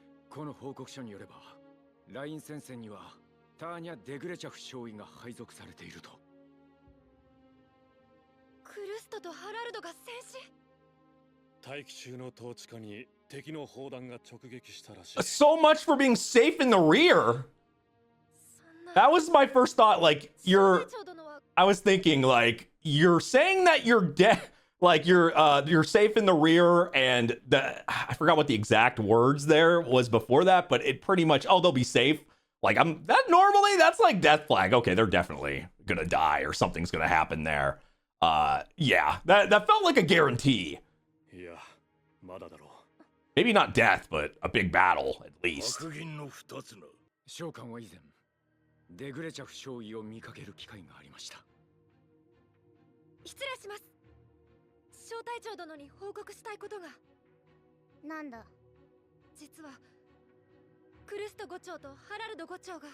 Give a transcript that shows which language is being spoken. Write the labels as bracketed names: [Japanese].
[Japanese] この報告書によれば、ライン戦線にはターニャ・デグレチャフ少尉が配属されていると。クルストとハラルドが戦死。大気中の統治下に敵の砲弾が直撃したらしい。 [English] So much for being safe in the rear. [Japanese] そんな。 [English] That was my first thought. Like, I was thinking, like, you're saying that you're dead, like you're safe in the rear, and I forgot what the exact words there was before that, but it pretty much, oh, they'll be safe. Like, that's like death flag. Okay, they're definitely gonna die or something's gonna happen there. Yeah, that felt like a guarantee. Yeah, maybe not death, but a big battle at least. [Japanese] 召喚は以前デグレチャフ少尉を見かける機会がありました。失礼します。小隊長殿に報告したいことが。なんだ。実はクルスト伍長とハラルド伍長が